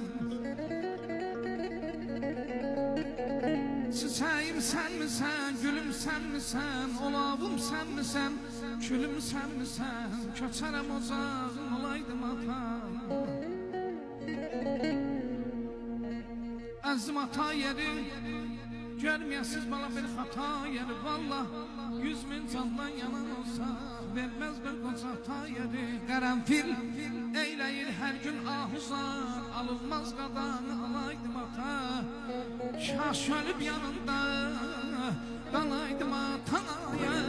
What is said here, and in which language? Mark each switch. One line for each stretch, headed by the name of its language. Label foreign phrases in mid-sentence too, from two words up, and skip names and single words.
Turkish: Çiçeğim sen mi sen, gülüm sen mi sen, olavım sen mi sen, külüm sen mi sen, köçerem ocağın olaydım ata.
Azerbaijani: Əzim ata yeri, görməyəsiz bana bir hata yeri.
Turkish: Vallah 100.000 candan yanan olsa, vermez bir koca ata yeri.
Azerbaijani: Qərənfil eyləyir hər gün ahuzar, alınmaz qadanı alaydım ata. Kaş ölüb yanında qalaydım ata.